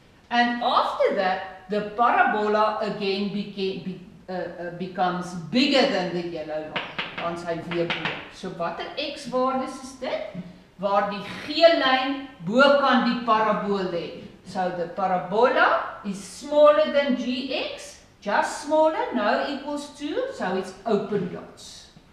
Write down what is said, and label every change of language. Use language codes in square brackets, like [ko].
[en] And after that, the parabola again becomes bigger than the yellow line. [af] Dan sy weer bo. So watter x-waardes is dit? Waar die geel lyn bokant die parabool lê. [en] So the parabola is smaller than gx, just smaller, now equals 2, so it's open dots.